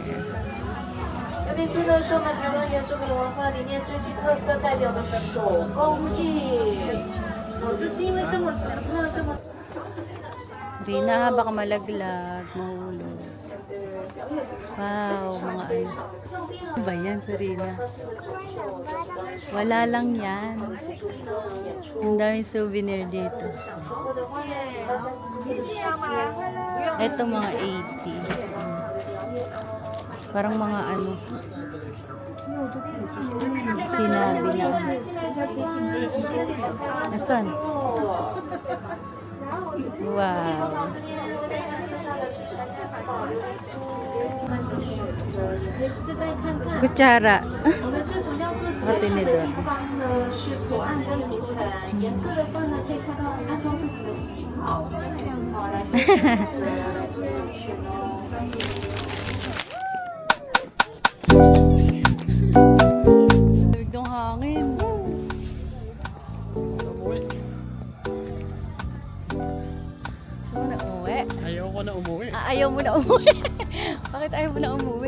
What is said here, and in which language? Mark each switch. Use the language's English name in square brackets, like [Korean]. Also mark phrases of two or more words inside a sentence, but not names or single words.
[Chinese] 这边是呢，售卖台湾原住民文化里面最具特色代表的手工艺。就是因为这么这么。 [Filipino] Rina, baka malaglag, mahulog. Wow, mga ano. Ano ba yan, Sarina? Wala lang yan. Ang daming souvenir dito. Ito mga 80. Parang mga ano. Sinabi na. Nasaan? Wow. [Chinese] 也可以试戴看看。 [Filipino] Kutsara. [Chinese] 我们最主要做这个 [Filipino] Tinidor. [Chinese] 地方呢是图案跟图腾，颜色的话呢可以看到安装自己的喜好。好，来先选择，来先选哦。 [Filipino] Lamig ng hangin. Umuwi. Gusto mo na umuwi? Ayaw ko na umuwi. Ayaw mo na umuwi? Bakit ayaw mo na umuwi?